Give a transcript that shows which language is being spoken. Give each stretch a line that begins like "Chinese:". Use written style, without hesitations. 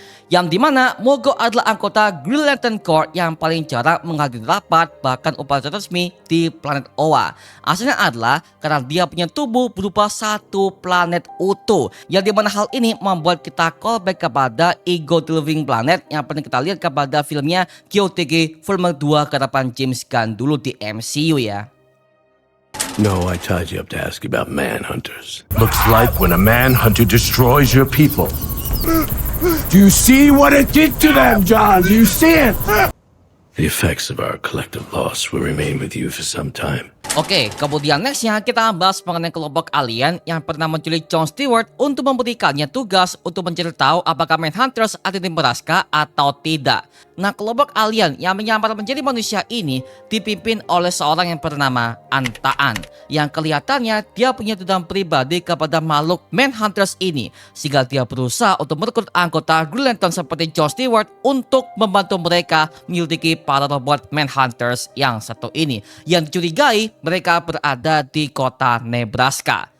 Indonesian: Yang dimana Mogo adalah anggota Green Lantern Corps yang paling jarang menghadiri rapat bahkan upacara resmi di planet Oa. Asalnya adalah karena dia punya tubuh berupa satu planet utuh, yang dimana hal ini membuat kita callback kepada Ego The Living Planet yang pernah kita lihat kepada filmnya GOTG volume 2 garapan James Gunn dulu di MCU ya.
English: No, I tied you up to ask you about manhunters. Looks like when a manhunter destroys your people. Do you see what it did to them, John? Do you see it? The effects of our collective loss will remain with you for some time.
Indonesian: Oke, kemudian nextnya kita bahas mengenai kelompok alien yang pernah menculik John Stewart untuk memberikannya tugas untuk mencari tahu apakah Manhunters ada di Nebraska atau tidak. Nah, kelompok alien yang menyamar menjadi manusia ini dipimpin oleh seorang yang bernama Antaan, yang kelihatannya dia punya dendam pribadi kepada makhluk Manhunters ini, sehingga dia berusaha untuk merekrut anggota Green Lantern seperti John Stewart untuk membantu mereka menyelidiki para robot Manhunters yang satu ini, yang dicurigai mereka berada di kota Nebraska.